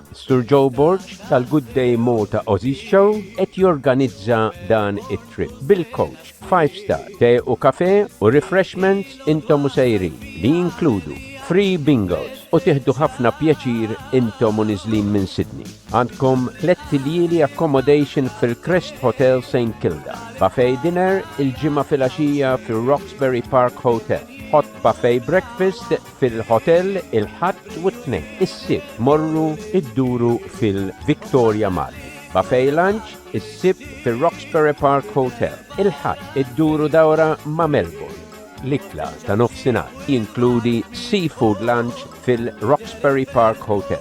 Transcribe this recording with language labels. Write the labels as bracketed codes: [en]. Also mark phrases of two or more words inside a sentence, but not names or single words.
[mt] Sur Joe BORG tal-Gday Maltaussies Show qed jorganizza dan it-trip bil- [en] coach 5-star [mt] te u kafe u refreshments intom u sejrin li jinkludu [en] free bingos [mt] u tieħdu ħafna pjaċir intom u niżlin minn Sydney. Għandkom 3 lieli accommodation fil-Crest Hotel St. Kilda. [en] Buffet dinner [mt] il-ġimgħa fil-għaxija fil-Roxbury Park Hotel. [en] Hot buffet breakfast [mt] fil-hotel il-ħadd u t-tnejn. Is-sibt morru idduru fil-Victoria Mall. [en] Buffet lunch [mt] is-sibt fil-Roxbury Park Hotel. Il-ħadd idduru dawra ma' Melbourne. L-ikla ta' nofsinhar jinkludi [en] seafood lunch [mt] fil-Roxbury Park Hotel.